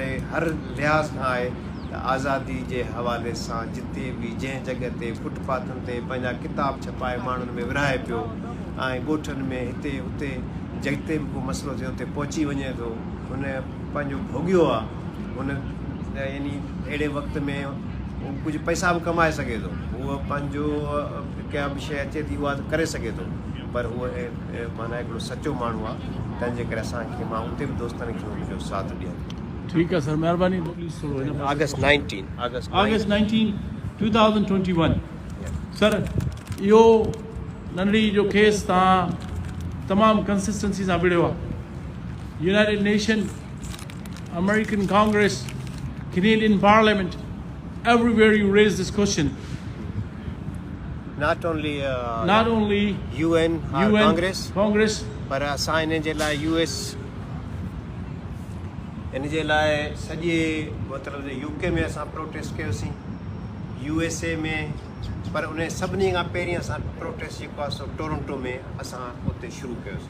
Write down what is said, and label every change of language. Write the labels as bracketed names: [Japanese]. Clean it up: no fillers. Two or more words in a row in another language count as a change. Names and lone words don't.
[Sindhi] हर लिहाज़ खां आहे त आज़ादी जे हवाले सां जिते बि जंहिं जॻह ते फुटपाथनि ते पंहिंजा किताब छपाए माण्हुनि में विरहाए पियो, ऐं ॻोठनि में हिते हुते जिते बि को मसइलो थियो उते पहुची वञे थो, हुन पंहिंजो भोॻियो आहे, हुन यानी अहिड़े वक़्त में कुझु पैसा बि कमाए सघे थो, उहो पंहिंजो कंहिं बि शइ अचे थी उहा करे सघे थो, पर उहो माना हिकिड़ो सचो माण्हू आहे, तंहिंजे करे असांखे मां उते बि दोस्तनि खे हुनजो साथ ॾियनि। ठीकु आहे सर, महिरबानी। अगस्त 19 2021 सर, इहो नंढड़ी जो केस तव्हां तमामु कंसिस्टेंसी सां विड़ियो आहे। यूनाइटेड नेशन, अमेरिकन कांग्रेस, [English] Canadian Parliament, everywhere you raise this question. Not only UN or Congress, [Sindhi] पर असां इन जे लाइ US इन जे लाइ सॼे मतिलबु UK में असां प्रोटेस्ट कयोसीं, USA में, पर उन सभिनी खां पहिरीं असां प्रोटेस्ट जेको आहे सो टोरंटो में असां उते शुरू कयोसीं।